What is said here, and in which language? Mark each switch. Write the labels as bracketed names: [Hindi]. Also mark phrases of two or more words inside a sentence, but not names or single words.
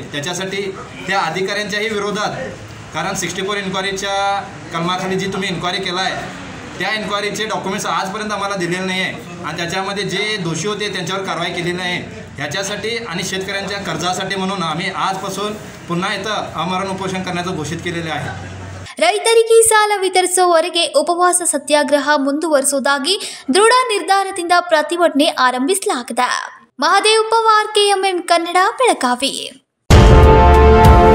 [Marathi] त्याच्यासाठी त्या अधिकाऱ्यांच्याही विरोधात, कारण 64 इन्क्वायरीच्या कलमाखाली जी तुम्ही इन्क्वायरी केला आहे त्या इन्क्वायरीचे डॉक्युमेंट्स आजपर्यंत आम्हाला दिलेले नाही आहे आणि त्याच्यामध्ये जे दोषी होते त्यांच्यावर कारवाई केलेली नाही. ह्याच्यासाठी आणि शेतकऱ्यांच्या कर्जासाठी म्हणून आम्ही आजपासून पुन्हा इथं आमरण उपोषण करण्याचं घोषित केलेले आहे. [Kannada] ರೈತರಿಗೆ ಸಾಲ ವಿತರಿಸುವವರೆಗೆ ಉಪವಾಸ ಸತ್ಯಾಗ್ರಹ ಮುಂದುವರಿಸುವುದಾಗಿ ದೃಢ ನಿರ್ಧಾರದಿಂದ ಪ್ರತಿಭಟನೆ ಆರಂಭಿಸಲಾಗಿದೆ. ಮಹದೇವ್ ಪವಾರ್, KMN ಕನ್ನಡ, ಬೆಳಗಾವಿ.